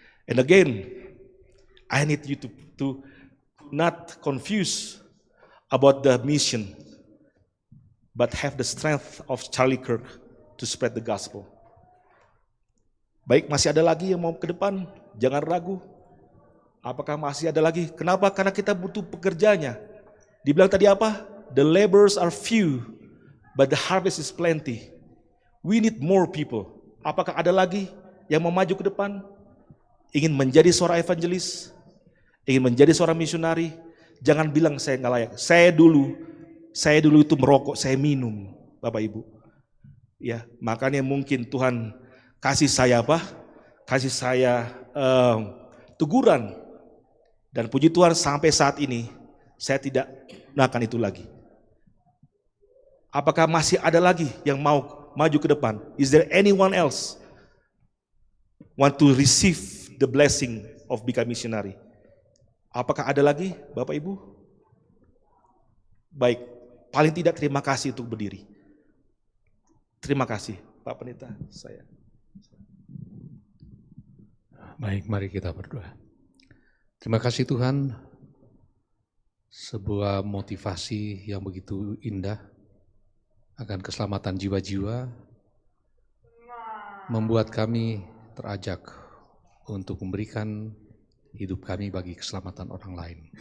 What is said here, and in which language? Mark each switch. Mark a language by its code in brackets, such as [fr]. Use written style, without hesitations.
[en] And again, I need you to not confuse about the mission, but have the strength of Charlie Kirk to spread the gospel. [id] Baik, masih ada lagi yang mau ke depan? Jangan ragu. Apakah masih ada lagi? Kenapa? Karena kita butuh pekerjanya. Dibilang tadi apa? [en] The laborers are few, but the harvest is plenty. We need more people. [id] Apakah ada lagi yang mau maju ke depan? Ingin menjadi seorang evangelis? Ingin menjadi seorang misionari? Jangan bilang saya nggak layak. Saya dulu itu merokok, saya minum, Bapak Ibu. Ya, makanya mungkin Tuhan kasih saya Kasih saya teguran. Dan puji Tuhan sampai saat ini saya tidak melakukan itu lagi. Apakah masih ada lagi yang mau maju ke depan? [en] Is there anyone else want to receive the blessing of become missionary? [id] Apakah ada lagi, Bapak Ibu? Baik, paling tidak terima kasih untuk berdiri. Terima kasih, Pak Pendeta. Baik, mari kita berdoa. Terima kasih Tuhan, sebuah motivasi yang begitu indah akan keselamatan jiwa-jiwa membuat kami terajak untuk memberikan hidup kami bagi keselamatan orang lain.